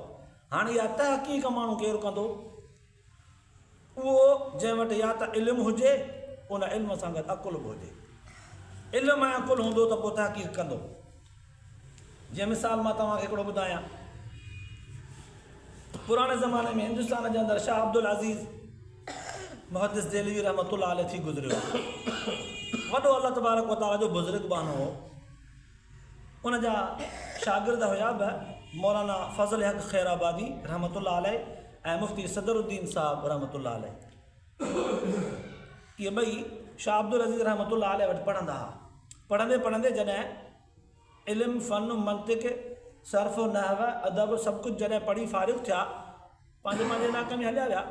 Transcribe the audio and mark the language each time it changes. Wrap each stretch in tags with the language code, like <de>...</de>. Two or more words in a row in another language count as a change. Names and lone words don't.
<sd>हाणे इहा तहक़ीक़ माण्हू केरु कंदो? उहो जंहिं वटि या त इल्मु हुजे, उन इल्म सां गॾु अकुल बि हुजे। इल्मु ऐं अकुल हूंदो त पोइ तहक़ीक़ कंदो। जीअं मिसाल मां तव्हांखे हिकिड़ो ॿुधायां, पुराणे ज़माने में हिंदुस्तान जे अंदरि शाह अब्दुल अज़ीज़ मुहद्दिस देलवी</sd> <ar>رحمة الله عليه</ar> <sd>थी गुज़रियो। वॾो</sd> <ar>الله تبارك وتعالى</ar> <sd>जो बुज़ुर्ग बानो हो। उन जा शागिर्द हुया बि मौलाना फज़ल हक़ खैराबादी</sd> <ar>رحمة الله عليه</ar> <sd>ऐं मुफ़्ती सदरुद्दीन साहब</sd> <ar>رحمة الله عليه.</ar> <sd>इहे ॿई शाह अब्दुल अज़ीज़</sd> <ar>رحمة الله عليه</ar> <sd>वटि पढ़ंदा हुआ। पढ़ंदे पढ़ंदे जॾहिं इल्मु फ़न मंतिक़ सर्फ़ नहव अदब सभु कुझु जॾहिं पढ़ी फ़ारिग़ थिया, पंहिंजे इलाइक़े में हलिया विया।</sd>